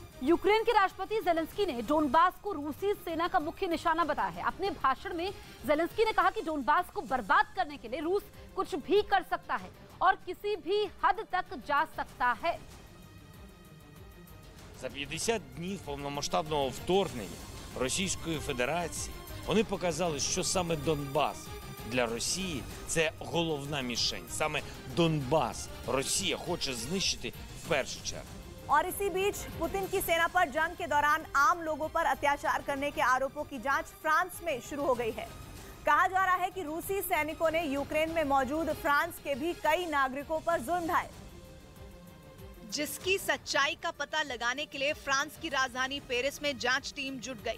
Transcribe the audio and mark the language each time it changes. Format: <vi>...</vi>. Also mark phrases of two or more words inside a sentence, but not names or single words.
<hi>यूक्रेन के राष्ट्रपति जेलेंस्की ने डोनबास को रूसी सेना का मुख्य निशाना बताया है। अपने भाषण में जेलेंस्की ने कहा कि डोनबास को बर्बाद करने के लिए रूस कुछ भी कर सकता है और किसी भी हद तक जा सकता है।</hi> <uk>За 50 днів повномасштабного вторгнення Російської Федерації вони показали, що саме Донбас для Росії – це головна мішень. Саме Донбас Росія хоче знищити в першу чергу.</uk> <hi>और इसी बीच पुतिन की सेना पर जंग के दौरान आम लोगों पर अत्याचार करने के आरोपों की जांच फ्रांस में शुरू हो गई है। कहा जा रहा है कि रूसी सैनिकों ने यूक्रेन में मौजूद फ्रांस के भी कई नागरिकों पर जुल्म ढाए, जिसकी सच्चाई का पता लगाने के लिए फ्रांस की राजधानी पेरिस में जांच टीम जुट गई।</hi>